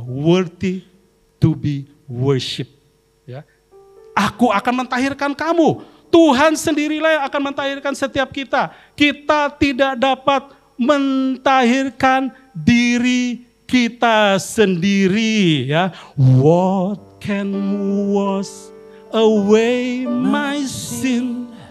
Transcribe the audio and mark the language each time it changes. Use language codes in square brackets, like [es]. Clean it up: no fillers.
[en] Worthy to be worshipped. Ya. [id] Aku akan mentahirkan kamu. Tuhan sendirilah yang akan mentahirkan setiap kita. Kita tidak dapat mentahirkan diri kita sendiri, ya. [en] What can wash away my sin?